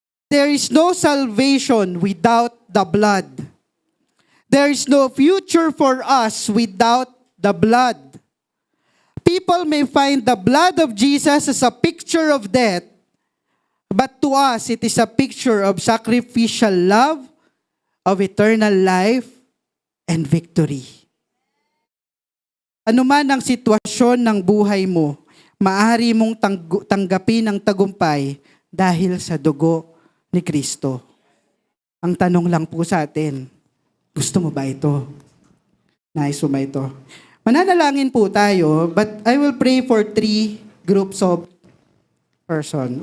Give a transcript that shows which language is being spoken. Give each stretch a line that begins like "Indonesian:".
English: There is no salvation without the blood. There is no future for us without the blood. People may find the blood of Jesus as a picture of death, but to us, it is a picture of sacrificial love, of eternal life, and victory.
Filipino: Ano man ang sitwasyon ng buhay mo, maaari mong tanggapin ang tagumpay dahil sa dugo ni Kristo. Ang tanong lang po sa atin, gusto mo ba ito? Nais mo ba ito? Mananalangin po tayo,
English: but I will pray for 3 groups of person.